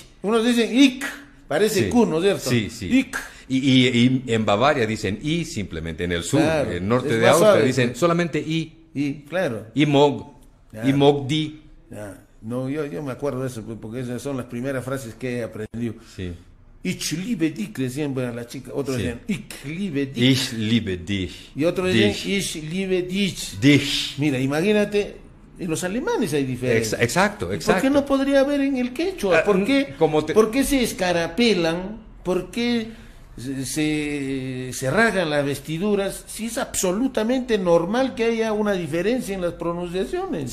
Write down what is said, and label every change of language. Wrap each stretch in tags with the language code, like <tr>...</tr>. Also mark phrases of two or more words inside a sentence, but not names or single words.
<es>Unos dicen ik, parece Sí. Q, ¿no es cierto? Sí. Ik. Y en Bavaria dicen I simplemente, en el sur, Claro, en el norte es de más Austria suave, dicen pues. solamente I. Y, claro.</es> <bar>I mog.</bar> <es>Ya.</es> <bar>I mog di.</bar> <es>Ya. No, yo me acuerdo de eso, pues, porque esas son las primeras frases que he aprendido. Sí.</es> <de>Ich liebe dich,</de> <es>decían a la chica. Otros Sí. decían,</es> <de>ich liebe dich. Ich liebe dich.</de> <es>Y otros decían,</es> <de>Dich. ich liebe dich. Dich.</de> <es>Mira, imagínate, en los alemanes hay diferencias. Exacto. ¿Por qué no podría haber en el quechua? ¿Por qué, Como ¿por qué se escarapelan? ¿Por qué se rasgan las vestiduras? Si es absolutamente normal que haya una diferencia en las pronunciaciones.</es>